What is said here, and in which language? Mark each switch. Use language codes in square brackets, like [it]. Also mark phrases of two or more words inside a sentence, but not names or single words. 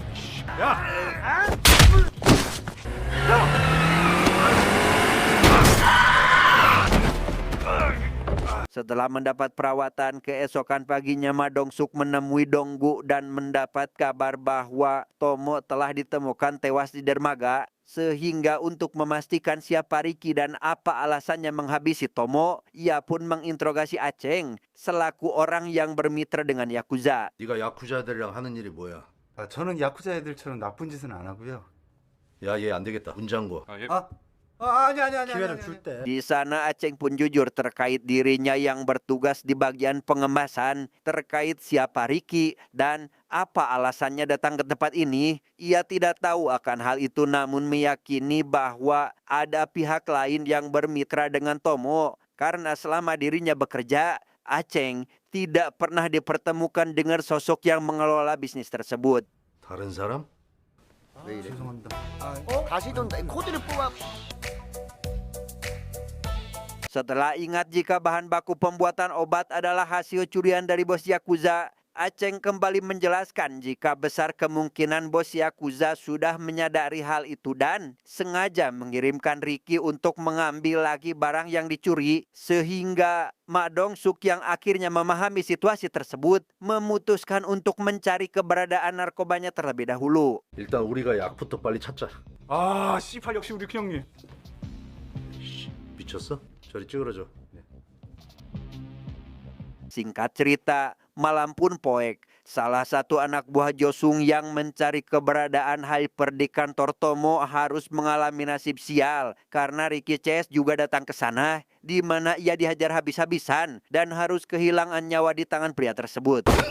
[id] setelah mendapat perawatan, keesokan paginya Ma Dong-suk menemui Donggu dan mendapat kabar bahwa Tomo telah ditemukan tewas di dermaga. Sehingga untuk memastikan siapa Ricky dan apa alasannya menghabisi Tomo, ia pun menginterogasi Aceng selaku orang yang bermitra dengan Yakuza. [ko] 네가 야쿠자들이랑 하는 일이 뭐야? 아, 저는 야쿠자 애들처럼 나쁜 짓은 안 하고요. 야, 얘 안 되겠다. 문장고. 기회를 줄 때. [id] Di sana Aceng pun jujur terkait dirinya yang bertugas di bagian pengemasan, terkait siapa Ricky dan apa alasannya datang ke tempat ini. Ia tidak tahu akan hal itu namun meyakini bahwa ada pihak lain yang bermitra dengan Tomo. Karena selama dirinya bekerja, Aceng tidak pernah dipertemukan dengan sosok yang mengelola bisnis tersebut. [ko] 다른 사람? 왜 이래? 죄송합니다. 다시 돈 코드를 뽑아. [id] Setelah ingat jika bahan baku pembuatan obat adalah hasil curian dari bos Yakuza, Aceng kembali menjelaskan jika besar kemungkinan bos Yakuza sudah menyadari hal itu dan sengaja mengirimkan Ricky untuk mengambil lagi barang yang dicuri, sehingga Ma Dong-suk yang akhirnya memahami situasi tersebut memutuskan untuk mencari keberadaan narkobanya terlebih dahulu. [ko] 일단 우리가 약부터 빨리 찾자. 아, 씨발 역시 우리 큰 형님. 미쳤어? 저리 찌그러져. [id] Singkat cerita, malam pun poek. Salah satu anak buah Josung yang mencari keberadaan Hyper di kantor Tomo harus mengalami nasib sial karena Ricky Chase juga datang ke sana, di mana ia dihajar habis-habisan dan harus kehilangan nyawa di tangan pria tersebut.